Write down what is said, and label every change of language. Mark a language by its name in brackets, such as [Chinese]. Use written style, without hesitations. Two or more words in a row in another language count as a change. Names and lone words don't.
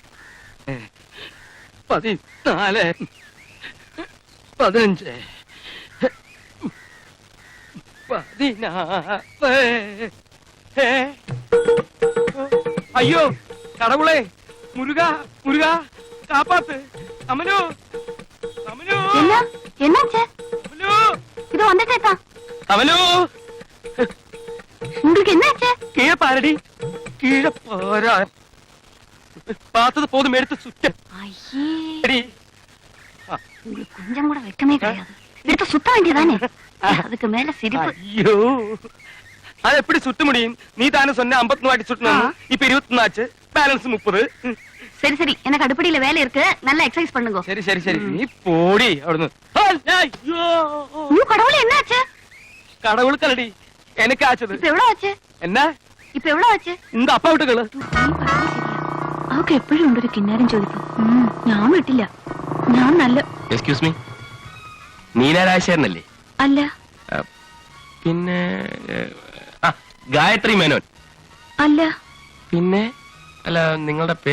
[Tamil] 14 15 16 அய்யோ கடவுளே முருகா முருகா காப்பாத்து അമലു അമലു என்னாச்சு അമലു இது வந்துட்டேக்கா അമലു உங்களுக்கு என்னாச்சு கீழே பாரடி கீழே போறா பார்த்தது போதும் எடுத்து சுத்த ஐயே அடி. உங்களுக்கு கொஞ்சம் கூட வெக்கமே கிடையாது எடுத்து சுத்த வேண்டியதானே அதுக்கு மேல சிரிப்பு ஐயோ அது எப்படி சுத்த முடியும் நீ தானே சொன்ன 50 வாட்டி சுட்டணும் இப்ப 21 ஆச்சு பேலன்ஸ் 30 சரி சரி எனக்கு அடுப்படியில வேலை இருக்கு நல்லா எக்ஸசைஸ் பண்ணுங்க சரி சரி சரி நீ போடி அവിടുന്ന് ஐயோ ஐயோ கடவுளே என்னாச்சு கடவுளுக்கல்லடி எனக்கு ஆச்சது இப்ப எவ்வளவு ஆச்சு என்ன இப்ப எவ்வளவு ஆச்சு உங்க அப்பா விட்டுകള് [Malayalam] അവക്ക് എപ്പോഴും ഉണ്ടൊരു കിന്നാരം ചോദിക്കും ഞാൻ വിട്ടില്ല ഞാൻ നല്ല എക്സ്ക്യൂസ് മീ നീനാരാശേരനല്ലേ അല്ല പിന്നെ ഗായത്രി മേനോൻ അല്ല പിന്നെ അല്ല നിങ്ങളുടെ പേര്